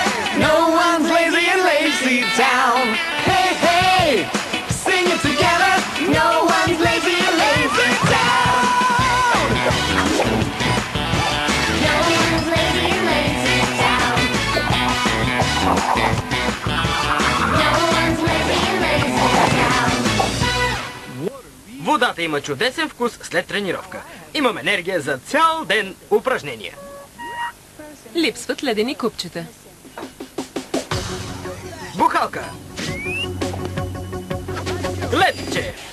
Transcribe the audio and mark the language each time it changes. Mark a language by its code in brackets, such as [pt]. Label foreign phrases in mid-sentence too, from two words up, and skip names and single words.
[en] no one's lazy in Lazy Town. Hey, hey, sing it together, no one's lazy in Lazy Town. No one's lazy in Lazy Town. No one's lazy in Lazy Town. [bg] Водата има чудесен вкус след тренировка. Имам енергия за цял ден упражнения. Липсват ледени купчета. Бухалка. Ледче.